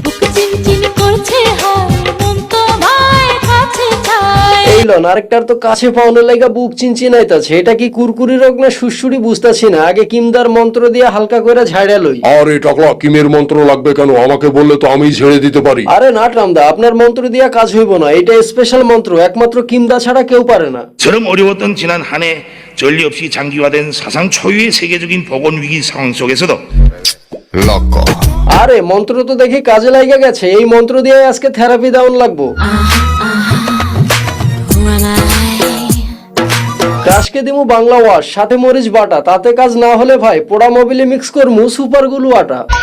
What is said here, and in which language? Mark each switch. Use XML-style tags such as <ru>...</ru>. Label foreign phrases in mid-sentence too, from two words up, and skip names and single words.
<bn>এই লন আরেকটার তো কাছে পাওয়ানোর লাইগা বুক চিনচিনাইতাছে। এটা কি কুরকুরি রোগ না সুসুরি বুঝতাছি না। আগে কিমদার মন্ত্র দিয়ে হালকা করে ঝাড়া লই। আরে টাকলা, কিমের মন্ত্র লাগবে কেন? আমাকে বললে তো আমি ঝেড়ে দিতে পারি। আরে না ট্রামদা, আপনার মন্ত্র দিয়া কাজ হইব না। এটা স্পেশাল মন্ত্র, একমাত্র কিমদা ছাড়া কেউ পারে না।</bn> <ko>저럼 어려웠던 지난 한 해 전례 없이 장기화된 사상 초유의 세계적인 보건 위기 상황 속에서도</ko> <bn>আরে মন্ত্র তো দেখি কাজে লাগা গেছে। এই মন্ত্র দিয়ে আজকে থেরাপি দেওয়ান লাগবো। ক্রাশকে দিমু বাংলা ওয়াশ, সাথে মরিচ বাটা। তাতে কাজ না হলে ভাই পোড়া মোবিলে মিক্স করমু</bn> <en>super glue</en> <bn>আটা।</bn>